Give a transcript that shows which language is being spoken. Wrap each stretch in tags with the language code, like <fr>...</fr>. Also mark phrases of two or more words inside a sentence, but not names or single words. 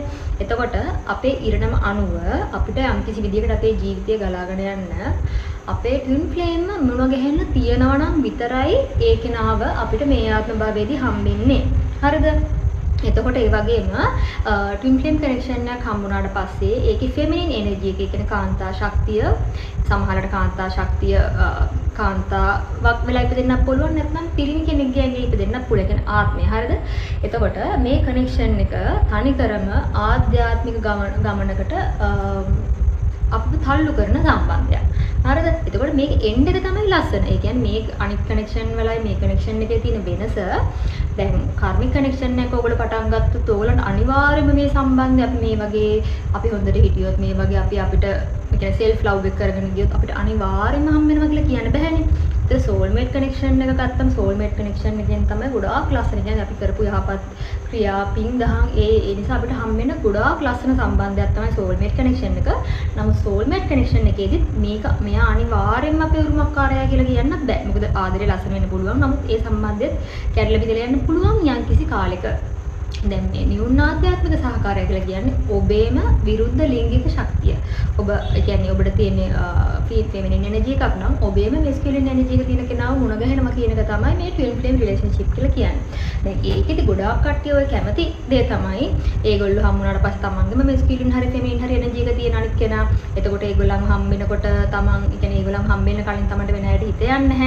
<si>එතකොට අපේ ඉරණම අනුව අපිට යම්කිසි විදිහකට අපේ ජීවිතය ගලාගෙන යන්න අපේ</si> <en>twin flame</en> <si>මුණ ගැහෙන්න තියනවා නම් විතරයි ඒ කෙනාව අපිට මේ ආත්ම භාවයේදී හම්බෙන්නේ. හරිද? එතකොට ඒ වගේම</si> <en>twin flame connection</en> <si>එකක් හම්බුනාට පස්සේ ඒකේ</si> <en>feminine energy</en> <si>එක කියන්නේ කාන්තා ශක්තිය සමහරකට කාන්තාවක් වෙලා ඉපදෙන්නත් පුළුවන් නැත්නම් පිරිමි කෙනෙක්ගේ ඇඟේ ඉපදෙන්නත් පුළුවන් කියන ආත්මය. හරිද? එතකොට මේ connection එක තනිකරම ආධ්‍යාත්මික ගමනකට අපිව තල්ලු කරන සම්බන්ධයක්. හරිද? එතකොට මේක එන්ඩ් එක තමයි ලස්සන. ඒ කියන්නේ මේ අනිත් connection වලයි මේ connection එකේ තියෙන වෙනස දැන් කාර්මික connection එක ඔයගොල්ලෝ පටන් ගත්තොත් ඔයගොල්ලන්ට අනිවාර්යයෙන්ම මේ සම්බන්ධය අපි මේ වගේ අපි හොඳට හිටියොත් මේ වගේ අපිට ඒ කියන්නේ</si> <en>self love</en> <si>එක කරගෙන ගියොත් අපිට අනිවාර්යයෙන්ම හම් වෙනවා කියලා කියන්න බෑනේ. ඒ</si> <en>soul mate connection</en> <si>එක ගත්තම</si> <en>soul mate connection</en> <si>එකෙන් තමයි ගොඩාක් ලස්සන කියන්නේ අපි කරපු යහපත් ක්‍රියා පින් දහම් ඒ නිසා අපිට හම් වෙන ගොඩාක් ලස්සන සම්බන්ධයක් තමයි</si> <en>soul mate connection</en> <si>එක. නමුත්</si> <en>soul mate connection</en> <si>එකේදී මෙයා අනිවාර්යයෙන්ම අපේ උරුමකාරයා කියලා කියන්නත් බෑ. මොකද ආදරේ ලස්සන වෙන්න පුළුවන්. නමුත් ඒ සම්බන්ධෙත් කැඩලා බිඳලා යන්න පුළුවන් යම්කිසි කාලෙක. දැන් මේ නිවුන් ආධ්‍යාත්මික සහකාරය කියලා කියන්නේ ඔබේම විරුද්ධ ලිංගික ශක්තිය. ඔබ ඒ කියන්නේ ඔබට තියෙන</si> <en>feminine energy</en> <si>එකක් නම් ඔබේම</si> <en>masculine energy</en> <si>එක තියෙන කෙනාව මුණ ගැහෙනවා කියන එක තමයි මේ</si> <en>twin flame relationship</en> <si>කියලා කියන්නේ. දැන් ඒකෙදි ගොඩාක් කට්ටිය ඔය කැමති දේ තමයි ඒගොල්ලෝ හම්බුනාට පස්සේ තමන්ගේම masculine හරි feminine හරි energy එක තියෙන අනිත් කෙනා. එතකොට ඒගොල්ලන් හම්බ වෙනකොට තමන් ඒ කියන්නේ ඒගොල්ලන් හම්බ වෙන කලින් තමන්ට වෙන හැටි හිත යන්නේ නැහැ.</si>